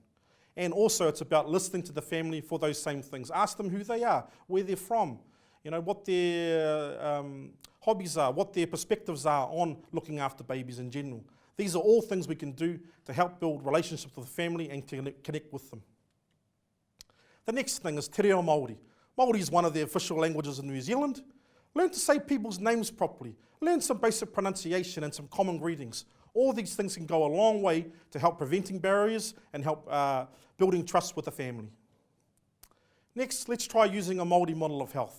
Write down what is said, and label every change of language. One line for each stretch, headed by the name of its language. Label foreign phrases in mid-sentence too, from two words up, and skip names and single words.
English: And also it's about listening to the family for those same things. Ask them who they are, where they're from, you know, what their hobbies are, what their perspectives are on looking after babies in general. These are all things we can do to help build relationships with the family and to connect with them. The next thing is
Māori: te reo Māori.
English: Māori is one of the official languages in New Zealand. Learn to say people's names properly. Learn some basic pronunciation and some common greetings. All these things can go a long way to help preventing barriers and help building trust with the family. Next, let's try using a Māori model of health.